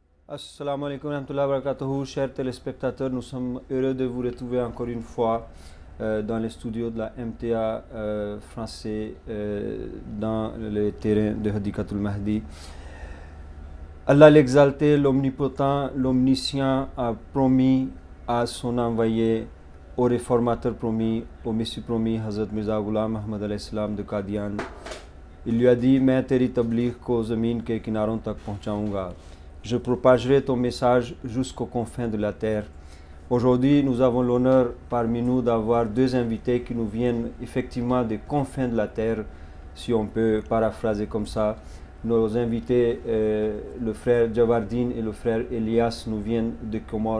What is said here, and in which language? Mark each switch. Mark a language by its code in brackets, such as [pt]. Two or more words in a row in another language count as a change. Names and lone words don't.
[ar] السلام عليكم ورحمة الله وبركاته, [fr] chers téléspectateurs, nous sommes heureux de vous retrouver encore une fois dans les studios de la MTA français dans le terrain de Hadikatul Mahdi. Allah l'exalté, l'omnipotent, l'omniscient a promis à son envoyé, au réformateur promis, au Messie promis, Hazrat Mirza Ghulam Ahmad al-Islam de Qadian. Il lui a dit, [ur] मैं तेरी तबलीग को ज़मीन के किनारों तक पहुँचाऊँगा. [fr] Je propagerai ton message jusqu'aux confins de la terre. Aujourd'hui, nous avons l'honneur parmi nous d'avoir deux invités qui nous viennent effectivement des confins de la terre, si on peut paraphraser comme ça. Nos invités, le frère Javardine et le frère Elias, nous viennent de Comores.